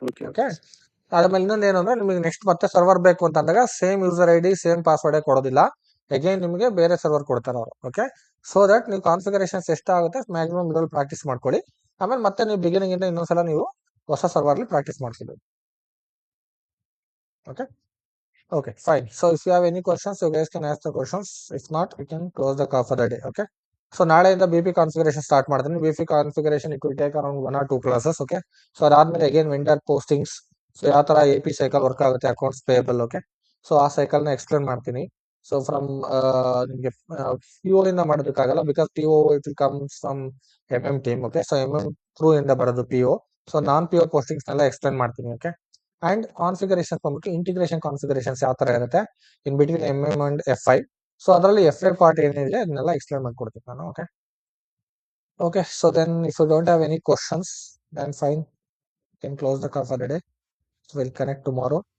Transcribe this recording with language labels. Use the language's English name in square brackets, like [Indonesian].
[Kannada] Okay, ಆದ್ಮೇಲೆ ಇನ್ನೊಂದು ಏನು ಅಂದ್ರೆ ನಿಮಗೆ ನೆಕ್ಸ್ಟ್ ಮತ್ತೆ ಸರ್ವರ್ ಬೇಕು ಅಂತ ಅಂದಾಗ same user ID same password ಕೊಡೋದಿಲ್ಲ, ಅಗೇನ್ ನಿಮಗೆ ಬೇರೆ ಸರ್ವರ್ ಕೊಡ್ತಾರೆ ಅವರು. ಓಕೆ, ಸೊ ದಟ್ ನೀವು ಕಾನ್ಫಿಗರೇಷನ್ಸ್ ಎಷ್ಟಾಗುತ್ತೆ ಮ್ಯಾಕ್ಸಿಮಮ್ ಇದರಲ್ಲಿ ಪ್ರಾಕ್ಟೀಸ್ ಮಾಡ್ಕೊಳ್ಳಿ. ಆಮೇಲೆ ಮತ್ತೆ ನೀವು ಬಿಗಿನಿಂಗ್ ಇಂದ ಇನ್ನೊಂದ್ಸಲ ನೀವು ಹೊಸ ಸರ್ವರ್ ಅಲ್ಲಿ ಪ್ರಾಕ್ಟೀಸ್ ಮಾಡ್ಕೊಬೇಕು. Okay, [English] Okay, fine. So if you have any questions, you guys can ask the questions. If not, we can close the call for the day. Okay. So [Kannada] ನಾಳೆಯಿಂದ BP configuration start ಮಾಡ್ತೀನಿ. [English] BP configuration it will take around 1 or 2 classes. Okay. [Kannada] So ಅದಾದ್ಮೇಲೆ again vendor postings. So ಯಾವ ತರ AP cycle work ಆಗುತ್ತೆ accounts payable. [English] Okay. [Kannada] So ಆ cycle ನ explain ಮಾಡ್ತೀನಿ. [English] So from [Kannada] ನಿಮಗೆ PO ಇಂದ ಮಾಡೋದಕ್ಕಾಗಲ್ಲ [English] because PO it will come from MM team. Okay. [Kannada] So MM through ಇಂದ ಬರೋದು PO. So ನಾನ್ PO postings ನೆಲ್ಲ explain ಮಾಡ್ತೀನಿ. [English] Okay. [Kannada] ಅಂಡ್ ಕಾನ್ಫಿಗರೇಷನ್ ಬಂದ್ಬಿಟ್ಟು ಇಂಟಿಗ್ರೇಷನ್ ಕಾನ್ಫಿಗರೇಷನ್ಸ್ ಯಾವ ತರ ಇರುತ್ತೆ in between MM and F5. So ಅದರಲ್ಲಿ F5 ಪಾರ್ಟ್ ಏನಿದೆ ಅದನ್ನೆಲ್ಲ ಎಕ್ಸ್ಪ್ಲೇನ್ ಮಾಡ್ಕೊಡ್ತೀನಿ ನಾನು. [English] Okay okay so then if you don't have any questions then fine can close the call for the day. Will connect tomorrow.